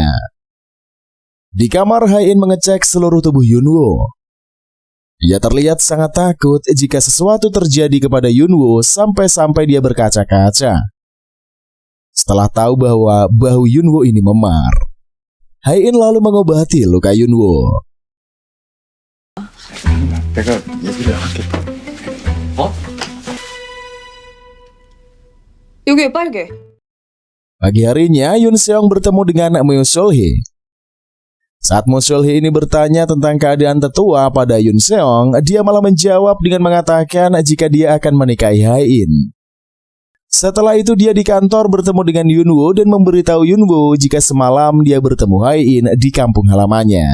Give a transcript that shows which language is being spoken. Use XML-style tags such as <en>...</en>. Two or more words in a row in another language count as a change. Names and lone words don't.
<id>Di kamar, Hae-in mengecek seluruh tubuh Yunwoo. Ia terlihat sangat takut jika sesuatu terjadi kepada Yunwoo sampai-sampai dia berkaca-kaca. Setelah tahu bahwa bahu Yunwoo ini memar, Hae-in lalu mengobati luka Yunwoo.</id> <ko>내가 얘기를 할게. 여기 왜 빨개?</ko> <id>Pagi harinya, Yoon Seong bertemu dengan Moo Seol-hee. Saat Moo Seol-hee ini bertanya tentang keadaan tetua pada Yoon Seong, dia malah menjawab dengan mengatakan jika dia akan menikahi Hae-in. Setelah itu dia di kantor bertemu dengan Yunwoo dan memberitahu Yunwoo jika semalam dia bertemu Hae-in di kampung halamannya.</id>